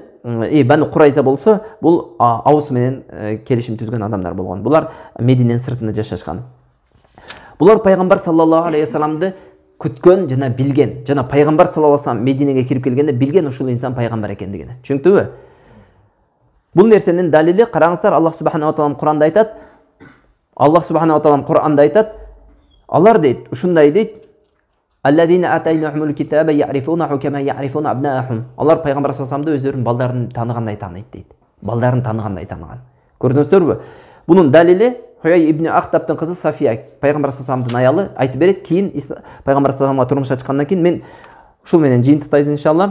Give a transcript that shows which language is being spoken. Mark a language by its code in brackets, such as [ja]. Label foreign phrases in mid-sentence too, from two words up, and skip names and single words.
[ky] Бану Курайза болсо, бул Аус менен келишим түзгөн адамдар болгон. Булар Мединенин сыртында жашашкан. Булар пайгамбар [ar] صلى الله عليه وسلم [ky] күткөн жана билген. Жана пайгамбар [ar] صلى الله عليه وسلم [ky] Мединеге кирип келгенде билген ушул инсан пайгамбар экендигин. Түшүнүктүбү? Бул нерсенин далили, караңыздар, Аллах [ar] سبحانه وتعالى [ky] Куранда айтат. Аллах [ar] سبحانه وتعالى [ky] Куранда айтат. Алар дейт, ушундай дейт. [ar] الذين آتيناهم الكتاب يعرفونه كما يعرفون أبناءهم. [ky] Алар пайгамбар [ar] صلى الله عليه وسلم [ky] өздөрүнүн балдарын тааныгандай тааныйт дейт. Балдарын тааныгандай тааныган. Көрдүңүздөрбү? Бунун далили Хуяй ибн Ахтабтын кызы Сафия, пайгамбар [ar] صلى الله عليه وسلم [ky] аялы, айтып берет. Кийин пайгамбар [ar] صلى الله عليه وسلم [ky] турмушка чыккандан кийин мен ушул менен жыйынтыктайбыз иншалла.